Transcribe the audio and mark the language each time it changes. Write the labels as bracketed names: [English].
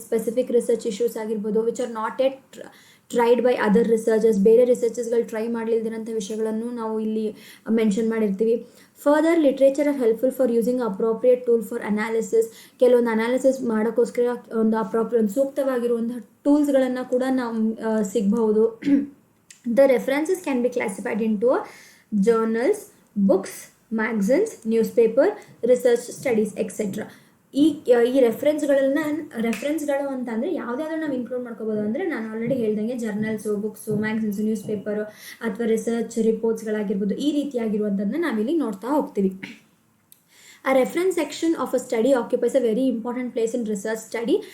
[Kannada] Specific research issues ಆಗಿರ್ಬೋದು [English] which are not yet tried by other researchers, [Kannada] ಬೇರೆ ರಿಸರ್ಚರ್ಸ್ಗಳು try ಮಾಡಲಿಲ್ದಿರೋಂಥ ವಿಷಯಗಳನ್ನು ನಾವು ಇಲ್ಲಿ ಮೆನ್ಷನ್ ಮಾಡಿರ್ತೀವಿ. [English] Further literature are helpful for using appropriate tool for analysis. [Kannada] ಕೆಲವೊಂದು analysis ಮಾಡೋಕ್ಕೋಸ್ಕರ ಒಂದು ಸೂಕ್ತವಾಗಿರುವಂಥ ಟೂಲ್ಸ್ಗಳನ್ನು ಕೂಡ ನಾವು ಸಿಗಬಹುದು. [English] The references can be classified into journals, books, magazines, newspaper, research studies, etc. [Kannada] ಈ ರೆಫರೆನ್ಸ್ಗಳು ಅಂತಂದರೆ ಯಾವುದಾದ್ರೂ ನಾವು ಇನ್ಕ್ಲೂಡ್ ಮಾಡ್ಕೋಬೋದು. ಅಂದರೆ ನಾನು ಆಲ್ರೆಡಿ ಹೇಳ್ದಂಗೆ ಜರ್ನಲ್ಸು, ಬುಕ್ಸು, ಮ್ಯಾಗಝಿನ್ಸು, ನ್ಯೂಸ್ ಪೇಪರು ಅಥವಾ ರಿಸರ್ಚ್ ರಿಪೋರ್ಟ್ಸ್ಗಳಾಗಿರ್ಬೋದು, ಈ ರೀತಿಯಾಗಿರುವಂಥದ್ದನ್ನ ನಾವಿಲ್ಲಿ ನೋಡ್ತಾ ಹೋಗ್ತೀವಿ. [English] ಆ reference section of a study occupies a very important place in research study.